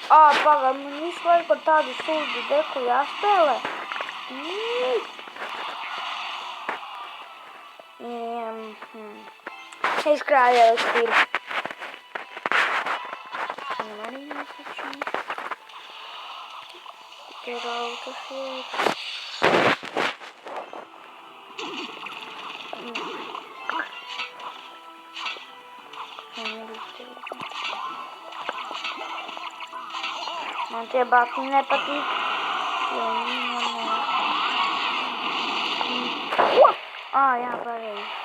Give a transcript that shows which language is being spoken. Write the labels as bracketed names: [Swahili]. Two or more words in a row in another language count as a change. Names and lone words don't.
[Latvian] Pagad, man visu laiku ar tādu sūdu deku jāspēlē. Es krāju eliksīru. Viņam arī jāsačina. [English] Get out of here. [Latvian] Man tie bākļi nepatīk. Jo viņi man jā, pareizi.